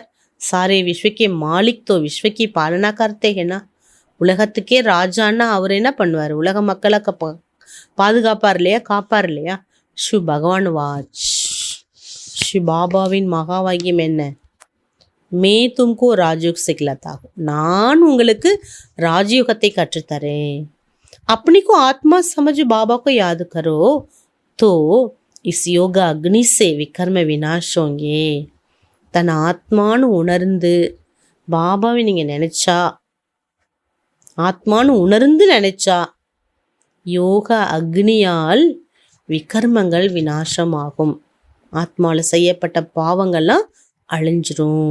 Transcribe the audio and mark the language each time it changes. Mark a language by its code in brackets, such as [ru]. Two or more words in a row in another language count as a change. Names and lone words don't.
[hi] सारे विश्व के मालिक तो विश्व की पालना करते. [ta] ஏன்னா உலகத்துக்கே ராஜான்னா அவர் என்ன பண்ணுவார், உலக மக்களை பாதுகாப்பார் இல்லையா, காப்பார் இல்லையா. [hi] श्री भगवान वाच. [ta] ஸ்ரீ பாபாவின் மகா வாக்கியம் என்ன, [hi] मैं तुमको राजयोग सिखलाता हूँ. [ta] நான் உங்களுக்கு ராஜயோகத்தை கற்றுத்தரேன். [hi] अपनी को आत्मा समझ बाबा को याद करो तो इस योगा अग्नि से विकर्म विनाश होंगे. [ta] தன் ஆத்மானு உணர்ந்து பாபாவை நீங்க நினைச்சா, ஆத்மானு உணர்ந்து நினைச்சா யோக அக்னியால் விகர்மங்கள் விநாசமாகும். ஆத்மால செய்யப்பட்ட பாவங்கள்லாம் அழிஞ்சிரும்.